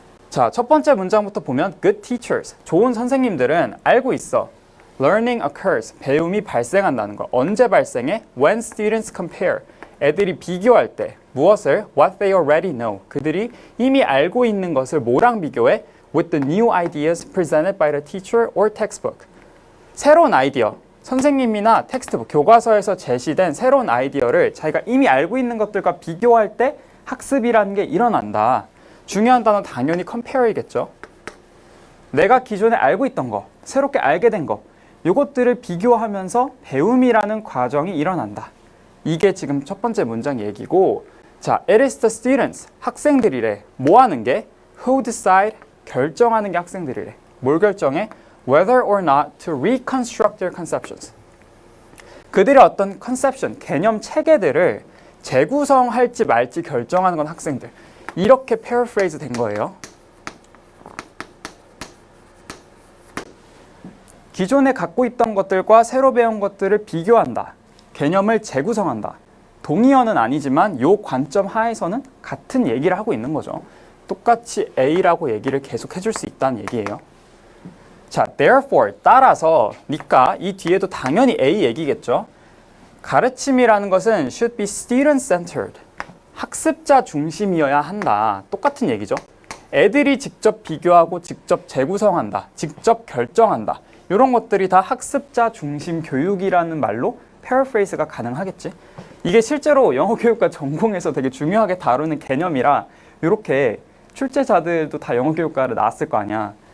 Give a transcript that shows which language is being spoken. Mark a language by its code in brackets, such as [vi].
[ko] 자, 첫 번째 문장부터 보면 [en] good teachers, [ko] 좋은 선생님들은 알고 있어. [en] learning occurs, [ko] 배움이 발생한다는 거. 언제 발생해? [en] when students compare, [ko] 애들이 비교할 때. 무엇을? [en] what they already know, [ko] 그들이 이미 알고 있는 것을 뭐랑 비교해? [en] with the new ideas presented by the teacher or textbook. [ko] 새로운 아이디어, 선생님이나 텍스트북, 교과서에서 제시된 새로운 아이디어를 자기가 이미 알고 있는 것들과 비교할 때 학습이라는 게 일어난다. 중요한 단어 당연히 compare이겠죠. 내가 기존에 알고 있던 거, 새롭게 알게 된 거, 이것들을 비교하면서 배움이라는 과정이 일어난다. 이게 지금 첫 번째 문장 얘기고, 자, [en] it is the students, [ko] 학생들이래. 뭐 하는 게? [en] who decide, [ko] 결정하는 게 학생들이래. 뭘 결정해? [en] whether or not to reconstruct their conceptions. [ko] 그들의 어떤 conception, 개념 체계들을 재구성할지 말지 결정하는 건 학생들. 이렇게 paraphrase 된 거예요. 기존에 갖고 있던 것들과 새로 배운 것들을 비교한다. 개념을 재구성한다. 동의어는 아니지만 이 관점 하에서는 같은 얘기를 하고 있는 거죠. 똑같이 A라고 얘기를 계속 해줄 수 있다는 얘기예요. 자, therefore, 따라서, 니까 이 뒤에도 당연히 A 얘기겠죠. 가르침이라는 것은 [en] should be student-centered. [ko] 학습자 중심이어야 한다. 똑같은 얘기죠. 애들이 직접 비교하고 직접 재구성한다. 직접 결정한다. 이런 것들이 다 학습자 중심 교육이라는 말로 paraphrase가 가능하겠지. 이게 실제로 영어 교육과 전공에서 되게 중요하게 다루는 개념이라 이렇게 출제자들도 다 영어 교육과를 나왔을 거 아니야.